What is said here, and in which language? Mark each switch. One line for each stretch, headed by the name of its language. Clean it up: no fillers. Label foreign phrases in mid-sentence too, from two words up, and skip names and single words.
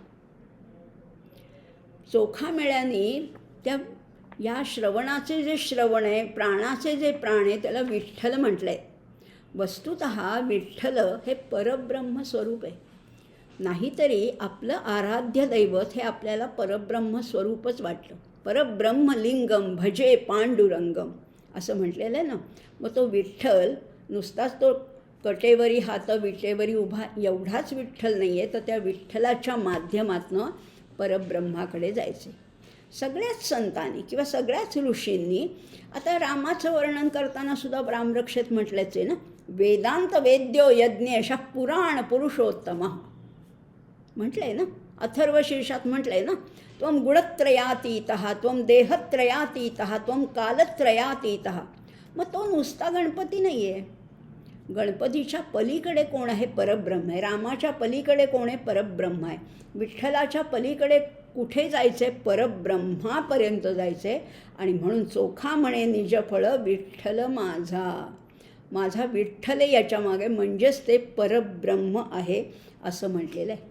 Marathi: चोखामेळ्यांनी या श्रवणाचे जे श्रवण आहे, प्राणाचे जे प्राण आहे, त्याला विठ्ठल म्हटलं आहे. वस्तुतः विठ्ठल हे परब्रह्म स्वरूप आहे. नाहीतरी आपलं आराध्य दैवत हे आपल्याला परब्रह्म स्वरूपच वाटलं.
Sanskrit: परब्रह्मलिंगम भजे पांडुरंगम
Marathi: असं म्हटलेलं आहे ना. मग तो विठ्ठल नुसताच तो कटेवरी हात विटेवरी उभा एवढाच विठ्ठल नाही आहे, तर त्या विठ्ठलाच्या माध्यमातनं परब्रह्माकडे जायचे. सगळ्याच संतांनी किंवा सगळ्याच ऋषींनी आता रामाचं वर्णन करताना सुद्धा रामरक्षेत म्हटलंच आहे ना,
Sanskrit: वेदांत वेद्यो यज्ञेश पुराण पुरुषोत्तम
Marathi: म्हटलं आहे ना. अथर्वशीर्षात म्हटलं आहे ना,
Sanskrit: त्वं गुणत्रयातीतः त्वं देहत्रयातीतः त्वं कालत्रयातीतः.
Marathi: मग तो नुसता गणपती नाही आहे. गणपतीच्या पलीकडे कोण आहे? परब्रह्म आहे. रामाच्या पलीकडे कोण आहे? परब्रह्म आहे. विठ्ठलाच्या पलीकडे कुठे जायचं आहे? परब्रह्मापर्यंत जायचं आहे. आणि म्हणून चोखा म्हणे निजफळ विठ्ठल माझा, माझा विठ्ठल याच्यामागे, म्हणजेच ते परब्रह्म आहे असं म्हटलेलं आहे.